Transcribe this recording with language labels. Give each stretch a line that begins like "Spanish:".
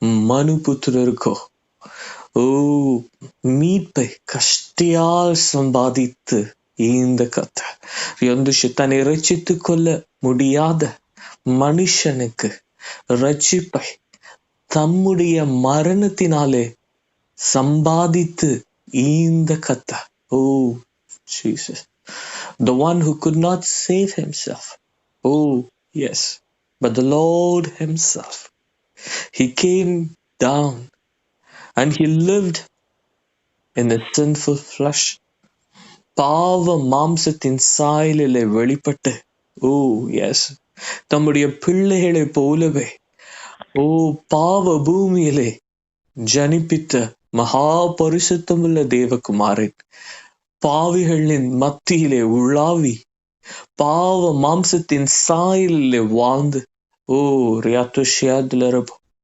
Tamil: மனு புத்திரருக்கோ ஓ மீட்பை கஷ்டியால் சம்பாதித்து இந்த கர்த்தர் தன்னை ரட்சித்துக் கொள்ள முடியாத மனுஷனுக்கு ரட்சிப்பை தம்முடைய மரணத்தினாலே சம்பாதித்து இந்த கர்த்தர்.
English: Oh Jesus, the one who could not save himself. Oh yes, but the Lord himself, he came down and he lived in the sinful flesh.
Tamil: பாவ மாம்சத்தின் சாயலிலே வெளிப்பட்டு, ஓ எஸ், தம்முடைய பிள்ளைகளை போலவே ஓ பாவ பூமியிலே ஜனிப்பித்த மகா பரிசுத்தமுள்ள தேவகுமாரன் பாவிகளின் மத்தியிலே உலாவி பாவ மாம்சத்தின் சாயலிலே வாழ்ந்து, ஓ ரியாத்துஷியாதுலரபு,